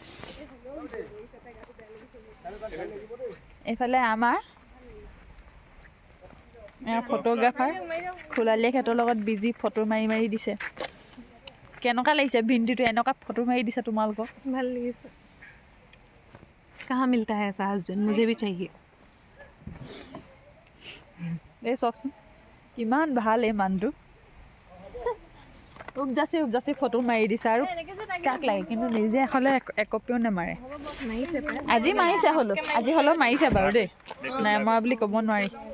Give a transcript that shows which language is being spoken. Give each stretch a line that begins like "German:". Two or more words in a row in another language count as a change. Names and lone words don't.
Assamese: এইফালে আমাৰ ফটোগ্ৰাফাৰ খোলালীয়ে সিহঁতৰ লগত বিজি ফটো মাৰি মাৰি দিছে। কেনেকুৱা লাগিছে ভিনটিটো এনেকুৱা ফটো মাৰি দিছে তোমালোকক? ভাল লাগিছে।
Hindi: कहाँ मिलता है ऐसा हस्बैंड, मुझे भी चाहिए।
Assamese: এই চাওকচোন কিমান ভাল এই মানুহটো, উপজাচি ফটো মাৰি দিছে আৰু কাক লাগে, কিন্তু নিজে হ'লে একপিও নামাৰে। আজি মাৰিছে হ'লেও মাৰিছে বাৰু দেই, নাই মৰা বুলি ক'ব নোৱাৰি।